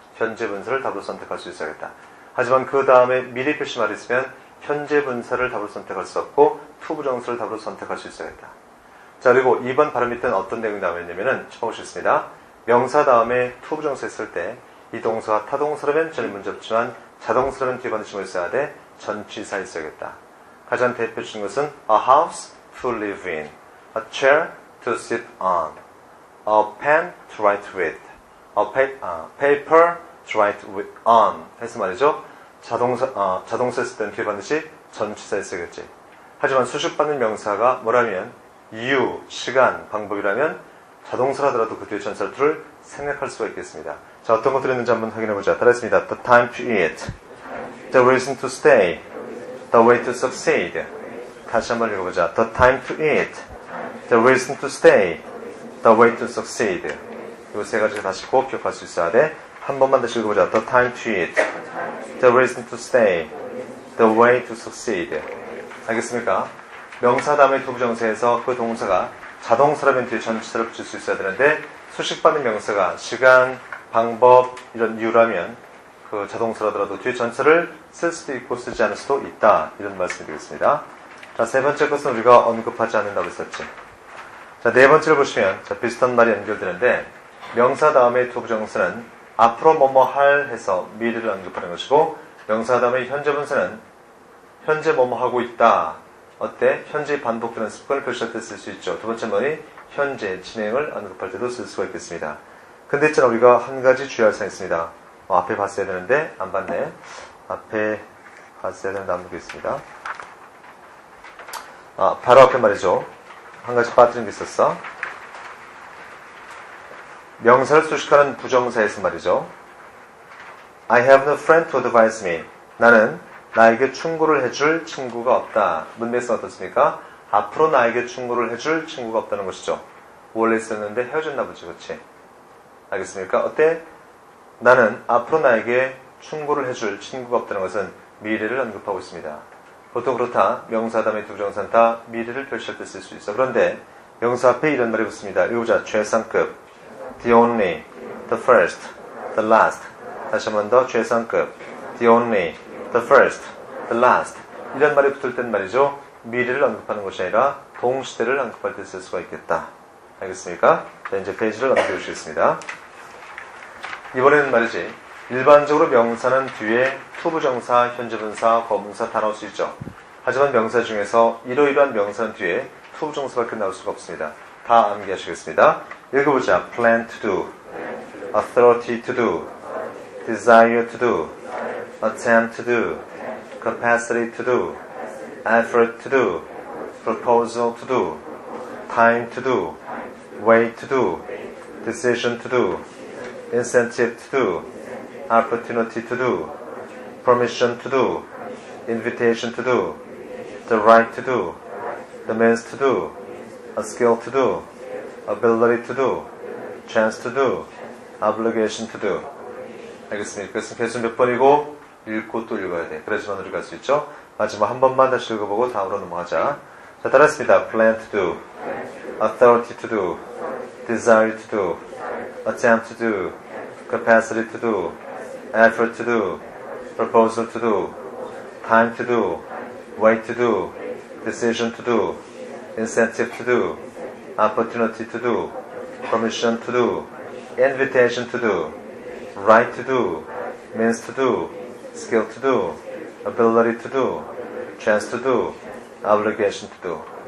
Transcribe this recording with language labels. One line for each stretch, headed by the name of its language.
Korean: 현재 분사를 답으로 선택할 수 있어야겠다. 하지만 그 다음에 미리 표시 말이 있으면 현재 분사를 답으로 선택할 수 없고 투부정사를 답으로 선택할 수 있어야겠다. 자, 그리고 2번 발음 밑에는 어떤 내용이 나와있냐면은 짚어보시겠습니다. 명사 다음에 투부정사 했을 때 이 동사가 타동사라면 전에 문제 없지만 자동사라면 뒤에 반드시 뭐 있어야 돼? 전치사 있어야겠다. 가장 대표적인 것은
English: a house to live in, a chair to sit on, a pen to write with, a paper to write with on
Korean: 해서 말이죠. 자동사 했을 때는 뒤에 반드시 전치사 있어야겠지. 하지만 수식받는 명사가 뭐라면 이유, 시간, 방법이라면 자동사라더라도 그 뒤에 전치사를 생략할 수가 있겠습니다. 자, 어떤 것들이 있는지 한번 확인해보자. 따라했습니다.
English: The time to eat, the reason to stay, the way to succeed.
Korean: 다시 한번 읽어보자.
English: The time to eat, the reason to stay, the way to succeed.
Korean: 이 세 가지를 다시 꼭 기억할 수 있어야 돼. 한 번만 다시 읽어보자.
English: The time to eat, the reason to stay, the way to succeed.
Korean: 알겠습니까? 명사 다음에 투부정사에서 그 동사가 자동사라면 뒤에 전치사를 붙일 수 있어야 되는데 수식받는 명사가 시간, 방법, 이런 이유라면 그 자동사라더라도 뒤에 전치사를 쓸 수도 있고 쓰지 않을 수도 있다. 이런 말씀이 되겠습니다. 자, 세 번째 것은 우리가 언급하지 않는다고 했었지. 자, 네 번째를 보시면 자, 비슷한 말이 연결되는데 명사 다음에 투부정사는 앞으로 뭐뭐 할 해서 미래를 언급하는 것이고 명사 다음에 현재 분사는 현재 뭐뭐 하고 있다. 어때? 현재 반복되는 습관을 표시할 때 쓸 수 있죠. 두 번째 말이 현재 진행을 언급할 때도 쓸 수가 있겠습니다. 근데 있잖아 우리가 한 가지 주의할 사항이 있습니다. 앞에 봤어야 되는데 안 봤네. 앞에 봤어야 되는데 안 보겠습니다. 바로 앞에 말이죠. 한 가지 빠뜨린 게 있었어. 명사를 수식하는 부정사에서 말이죠.
English: I have no friend to advise me.
Korean: 나는 나에게 충고를 해줄 친구가 없다. 문맥상 어떻습니까? 앞으로 나에게 충고를 해줄 친구가 없다는 것이죠. 원래 있었는데 헤어졌나 보지, 그렇지? 알겠습니까? 어때? 나는 앞으로 나에게 충고를 해줄 친구가 없다는 것은 미래를 언급하고 있습니다. 보통 그렇다. 명사 다음에 부정사는 다 미래를 표시할 때 쓸 수 있어. 그런데 명사 앞에 이런 말이 붙습니다. 읽어보자.
English: 최상급, the only, the first, the last.
Korean: 다시 한 번 더.
English: 최상급, the only, the first, the last.
Korean: 이런 말이 붙을 땐 말이죠. 미래를 언급하는 것이 아니라 동시대를 언급할 때 쓸 수가 있겠다. 알겠습니까? 자, 이제 페이지를 넘겨주시겠습니다. 이번에는 말이지. 일반적으로 명사는 뒤에 투부정사, 현재분사, 거분사 다 나올 수 있죠. 하지만 명사 중에서 이러이러한 명사는 뒤에 투부정사밖에 나올 수가 없습니다. 다 암기하시겠습니다. 읽어보자.
English: plan to do, authority to do, desire to do, attempt to do, capacity to do, effort to do, proposal to do, time to do, way to do, decision to do, incentive to do, opportunity to do, permission to do, invitation to do, the right to do, the means to do, a skill to do, ability to do, chance to do, obligation to do.
Korean: 알겠습니까? 그것은 개수 몇 번이고 읽고 또 읽어야 돼. 그래야지만 우리가 할 수 있죠. 마지막 한 번만 다시 읽어보고 다음으로 넘어가자. 자, 따라했습니다.
English: plan to do, authority to do, desire to do, attempt to do, capacity to do, effort to do, proposal to do, time to do, way to do, decision to do, incentive to do, opportunity to do, permission to do, invitation to do, right to do, means to do, skill to do, ability to do, chance to do, obligation to do.